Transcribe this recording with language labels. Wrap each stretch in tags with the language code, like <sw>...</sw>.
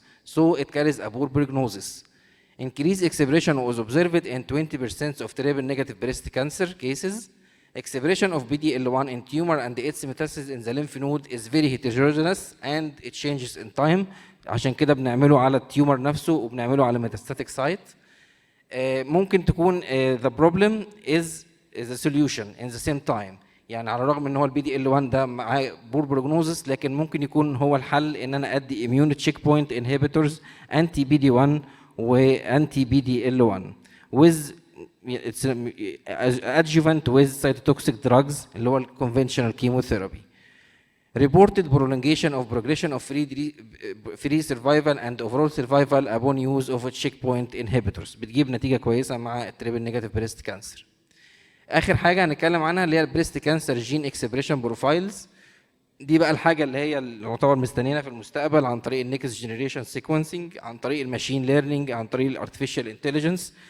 <en>So it carries a poor prognosis. Increased expression was observed in 20% of triple negative breast cancer cases. Expression of PD-L1 in tumor and its metastasis in the lymph node is very heterogeneous and it changes in time.</en> <ar>عشان كده بنعمله على التيومر نفسه وبنعمله على</ar> <en>metastatic site.</en> <ar>ممكن تكون</ar> <en>the problem is a solution in the same time.</en> <ar>يعني على الرغم ان هو البي دي ال 1 ده معاه بور بروجنوزس لكن ممكن يكون هو الحل ان انا ادي</ar> <en>immune checkpoint inhibitors anti PD-1</en> <ar>وانتي بي دي ال 1 with it's adjuvant with cytotoxic drugs اللي هو</ar> <en>conventional chemotherapy. Reported prolongation of progression of free survival and overall survival upon use of a checkpoint inhibitors</en> <ar>بتجيب نتيجة كويسة مع التريبل نيجاتيف بريست كانسر. آخر حاجة هنتكلم عنها اللي هي البريست كانسر جين اكسبريشن بروفايلز. دي بقى الحاجة اللي هي اللي يعتبر مستنينا في المستقبل عن طريق النكست جنريشن سيكونسنج عن طريق الماشين ليرنينج عن طريق الارتفيشال انتليجنس.</ar>